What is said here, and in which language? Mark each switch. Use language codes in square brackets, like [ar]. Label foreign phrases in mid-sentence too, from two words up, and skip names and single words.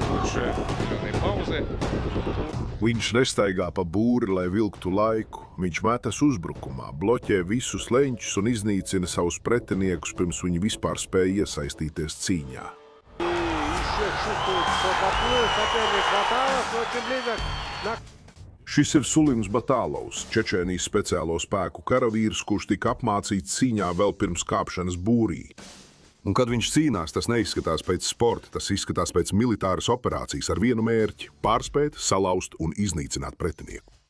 [ru] больше определенной паузы. [lv] Viņš nestaigā pa būri, lai vilktu laiku. Viņš metas uzbrukumā, bloķē visus leņķus un iznīcina savus pretiniekus, pirms viņi vispār spēja iesaistīties cīņā. [ru] Еще чувствует, что подплыл соперник Баталов, очень близок. [lv] Šis ir Sulims Batālovs, Čečēnijas speciālo spēku karavīrs, kurš tika apmācīts cīņā vēl pirms kāpšanas būrī. Un, kad viņš cīnās, tas neizskatās pēc sporta, tas izskatās pēc militāras operācijas ar vienu mērķi – pārspēt, salauzt un iznīcināt pretinieku.